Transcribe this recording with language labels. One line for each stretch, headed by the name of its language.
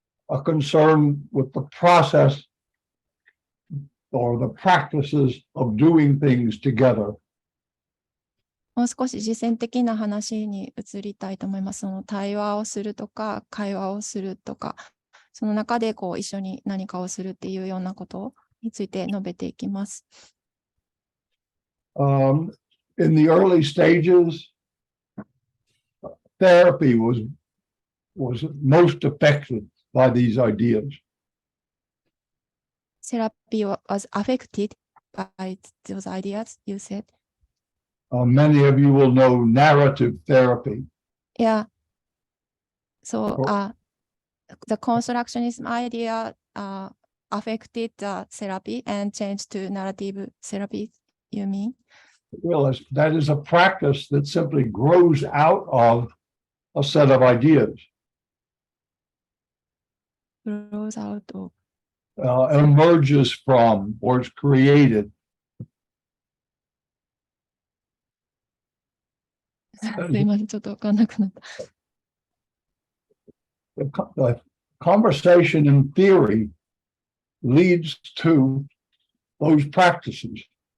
English: a concern with the process or the practices of doing things together.
Japanese: もう少し実践的な話に移りたいと思います。その対話をするとか、会話をするとか、その中でこう一緒に何かをするっていうようなことについて述べていきます。
English: In the early stages, therapy was most affected by these ideas. Therapy was affected by those ideas, you said. Many of you will know narrative therapy. Yeah. So the constructionism idea affected the therapy and changed to narrative therapy, you mean? Well, that is a practice that simply grows out of a set of ideas. Grows out of. Emerges from or is created.
Japanese: すいません、ちょっと分かんなくなった。
English: The conversation in theory leads to those practices.